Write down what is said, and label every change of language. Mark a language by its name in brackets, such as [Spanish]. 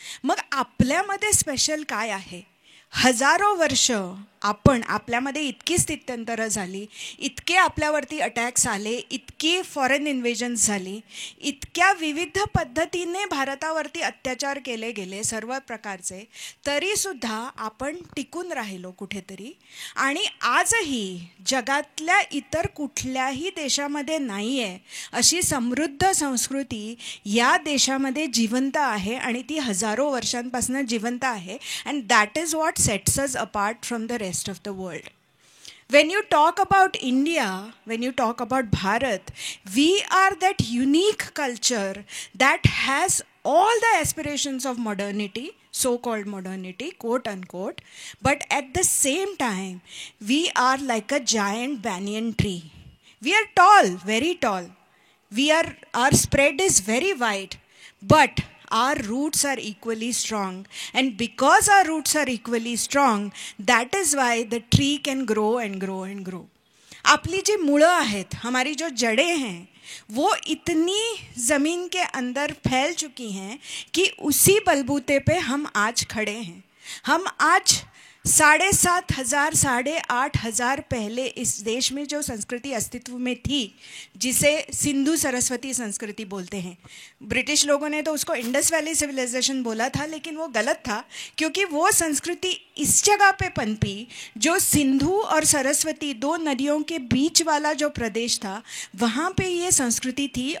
[Marathi] मग आपल्यामध्ये स्पेशल काय आहे? हजारो वर्ष आपण आपल्यामध्ये इतकी स्थित्यंतरं झाली, इतके आपल्यावरती अटॅक्स आले, इतकी फॉरेन इन्व्हेजन्स झाली, इतक्या विविध पद्धतीने भारतावरती अत्याचार केले गेले सर्व प्रकारचे, तरीसुद्धा आपण टिकून राहिलो कुठेतरी. आणि आजही जगातल्या इतर कुठल्याही देशामध्ये नाही आहे अशी समृद्ध संस्कृती या देशामध्ये जिवंत आहे, आणि ती हजारो वर्षांपासून जिवंत आहे. [English] And that is what sets us apart from the rest of the world. When you talk about India, when you talk about Bharat, we are that unique culture that has all the aspirations of modernity, so-called modernity, quote unquote, but at the same time, we are like a giant banyan tree. We are tall, very tall. Our spread is very wide, but our roots are equally strong, and because our roots are equally strong, that is why the tree can grow and grow and grow. [Marathi] आपली जी मुळं आहेत, [Hindi] हमारी जो जड़ें हैं, वो इतनी ज़मीन के अंदर फैल चुकी हैं कि उसी बलबूते पे हम आज खड़े हैं. हम आज 7,500 8,500 पहले इस देश में जो संस्कृति अस्तित्व में थी, जिसे सिंधु सरस्वती संस्कृति बोलते हैं, ब्रिटिश लोगों ने तो उसको इंडस वैली सिविलाइजेशन बोला था, लेकिन वो गलत था, क्योंकि वो संस्कृति इस जगह पे पनपी जो सिंधु और सरस्वती दो नदियों के बीच वाला जो प्रदेश था, वहाँ पे ये संस्कृति थी.